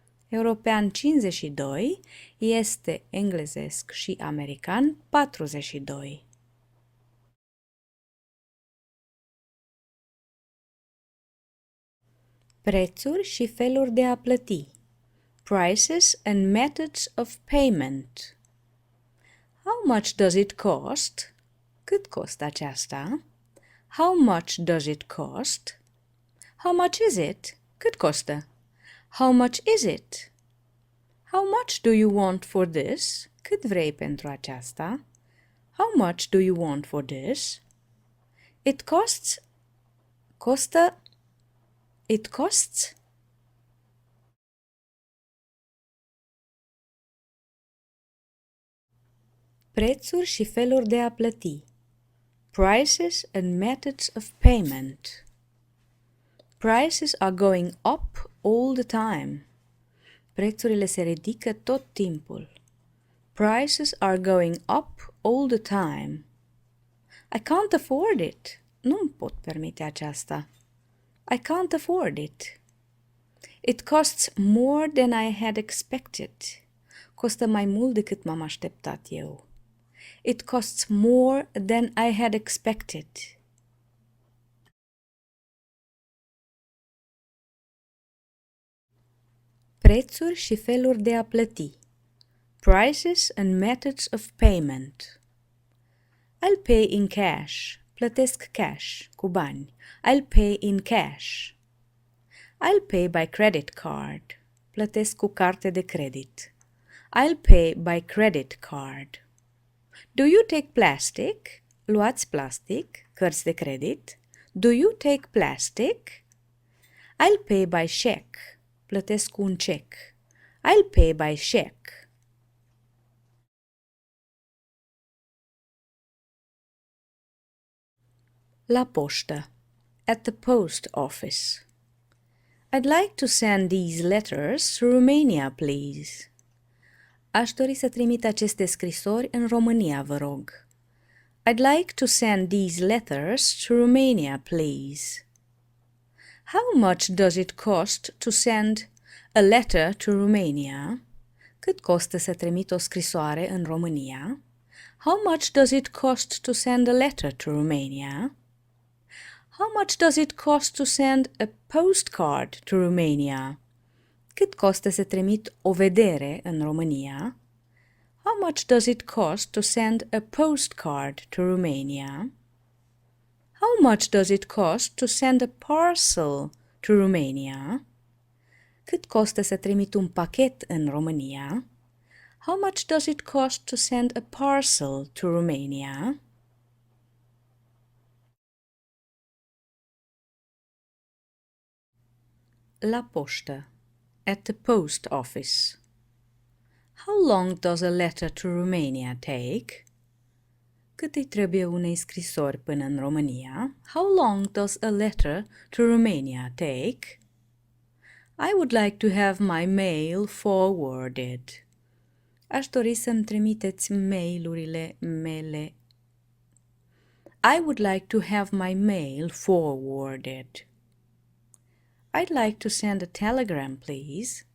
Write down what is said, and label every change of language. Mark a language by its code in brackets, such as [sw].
[ro] European 52 este englezesc și american 42. Prețuri și feluri de a plăti. [en] Prices and methods of payment. How much does it cost? [ro] Cât costă aceasta? [en] How much does it cost? How much is it? [ro] Cât costă? [en] How much is it? How much do you want for this? [ro] Cât vrei pentru aceasta? [en] How much do you want for this? It costs. [ro] Costă. [en] It costs. [ro] Prețuri și feluri de a plăti. [en] Prices and methods of payment. Prices are going up all the time. [ro] Prețurile se ridică tot timpul. [en] Prices are going up all the time. I can't afford it. [ro] Nu-mi pot permite aceasta. [en] I can't afford it. It costs more than I had expected. [ro] Costă mai mult decât m-am așteptat eu. [en] It costs more than I had expected. [ro] Prețuri și feluri de a plăti. [en] Prices and methods of payment. I'll pay in cash. [ro] Plătesc cash, cu bani. [en] I'll pay in cash. I'll pay by credit card. [ro] Plătesc cu carte de credit. [en] I'll pay by credit card. Do you take plastic? [ro] Luați plastic, cărți de credit. [en] Do you take plastic? I'll pay by check. [ro] Plătesc cu un cec. [en] I'll pay by check. [ro] La poștă. [en] At the post office. I'd like to send these letters to Romania, please. [ro] Aș dori să trimit aceste scrisori în România, vă rog. [en] I'd like to send these letters to Romania, please. How much does it cost to send a letter to Romania? [ro] Cât costă să trimit o scrisoare în România? [en] How much does it cost to send a letter to Romania? How much does it cost to send a postcard to Romania? [ro] Cât costă să trimit o vedere în România? [en] How much does it cost to send a postcard to Romania? How much does it cost to send a parcel to Romania? [ro] Cât costă să trimit un pachet în România? [en] How much does it cost to send a parcel to Romania? [ro] La poștă. [en] At the post office. How long does a letter to Romania take? [ro] Cât îi trebuie unei scrisori până în România? [en] How long does a letter to Romania take? I would like to have my mail forwarded. [ro] Aș dori să-mi trimiteți mail-urile mele. [en] I would like to have my mail forwarded. I'd like to send a telegram, please.